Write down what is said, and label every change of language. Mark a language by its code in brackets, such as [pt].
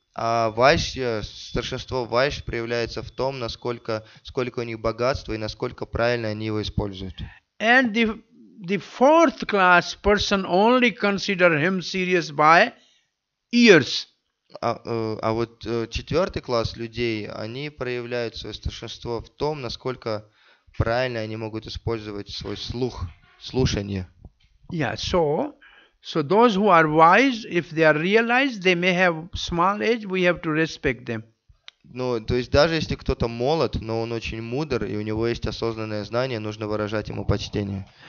[ru] А старшинство вайш проявляется в том, сколько у них богатства и насколько правильно они его используют. [en] And the fourth class person only consider him serious by years. [ru] А вот четвертый класс людей, они проявляют свое старшинство в том, насколько правильно они могут использовать свой слух, слушание. [en] Yeah, so those who are wise, if they are realized, they may have small age, we have to respect them. [ru] Ну, то есть даже если кто-то молод, но он очень мудр, и у него есть осознанное знание, нужно выражать ему почтение.